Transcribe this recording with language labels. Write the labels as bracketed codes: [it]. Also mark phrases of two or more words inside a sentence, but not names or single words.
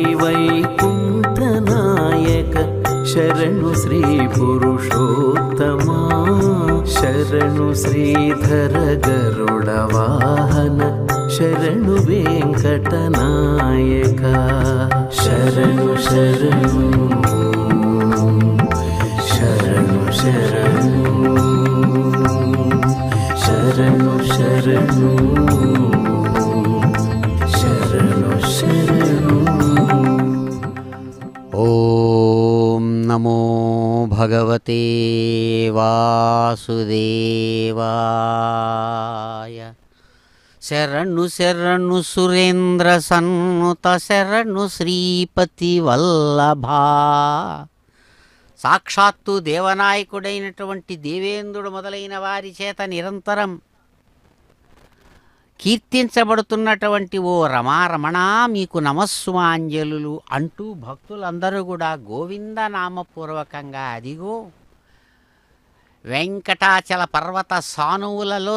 [kn] ವೈಕುಂಠನಾಯಕ ಶರಣು ಶ್ರೀ ಪುರುಷೋತ್ತಮಾ ಶರಣು ಶ್ರೀಧರ ಗರುಡ ವಾಹನ ಶರಣು ವೆಂಕಟನಾಯಕ ಶರಣು ಶರಣು ಶರಣು ಶರಣು ಶರಣು ಶರಣು ಶರಣು ಶರಣು [sa] ఓం నమో భగవతే వాసుదేవాయ [kn] ಶರಣು ಶರಣು ಸುರೇಂದ್ರ ಸನ್ನುತ ಶರಣು ಶ್ರೀಪತಿ ವಲ್ಲಭಾ [te] సాక్షాత్తు దేవనాయకుడైనటువంటి దేవేంద్రుడు మొదలైన వారి చేత నిరంతరం కీర్తించబడుతున్నటువంటి ఓ రమారమణ మీకు నమస్సుమాంజలులు అంటూ భక్తులందరూ కూడా గోవిందనామపూర్వకంగా అదిగో వెంకటాచల పర్వత సానువులలో